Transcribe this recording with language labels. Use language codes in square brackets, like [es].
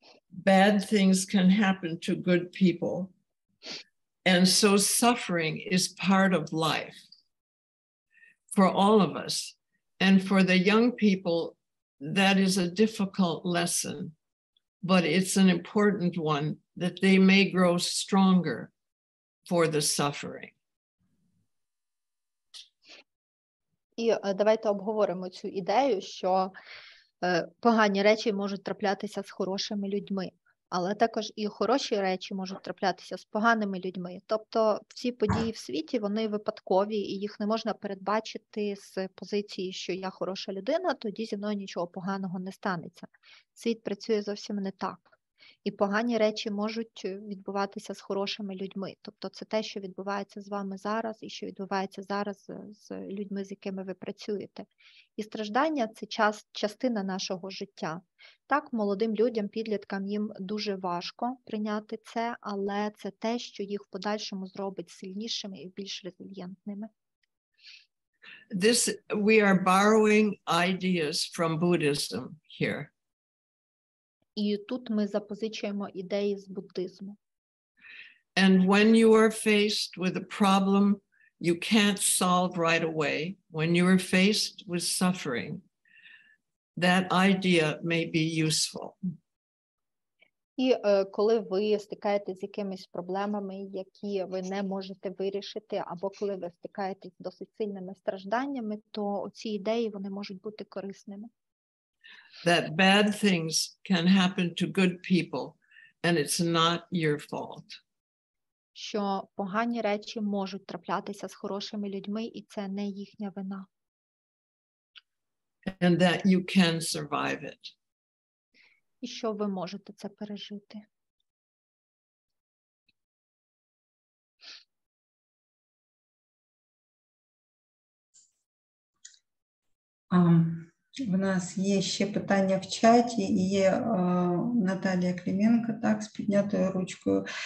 [en] Bad things can happen to good people. And so suffering is part of life for all of us. And for the young people, that is a difficult lesson, but it's an important one that they may grow stronger for the suffering. [uk] І давайте обговоримо цю ідею, що погані речі можуть траплятися з хорошими людьми, але також і хороші речі можуть траплятися з поганими людьми. Тобто всі події в світі, вони випадкові, і їх не можна передбачити з позиції, що я хороша людина, тоді зі мною нічого поганого не станеться. Світ працює зовсім не так. І погані речі можуть відбуватися з хорошими людьми. Тобто це те, що відбувається з вами зараз і що відбувається зараз з людьми, з якими ви працюєте. І страждання – це частина нашого життя. Так, молодим людям, підліткам, їм дуже важко прийняти це, але це те, що їх в подальшому зробить сильнішими і більш резильєнтними. [en] We are borrowing ideas from Buddhism here. [uk] І тут ми запозичуємо ідеї з буддизму. [en] And when you are faced with a problem you can't solve right away, when you are faced with suffering, that idea may be useful. [uk] І коли ви стикаєтесь з якимись проблемами, які ви не можете вирішити, або коли ви стикаєтесь з досить сильними стражданнями, то ці ідеї, вони можуть бути корисними. [en] That bad things can happen to good people, and it's not your fault. [uk] Що погані речі можуть траплятися з хорошими людьми, і це не їхня вина. [en] And that you can survive it. [uk] І що ви можете це пережити. В нас є ще питання в чаті, і є Наталія Клименко, так, з піднятою ручкою.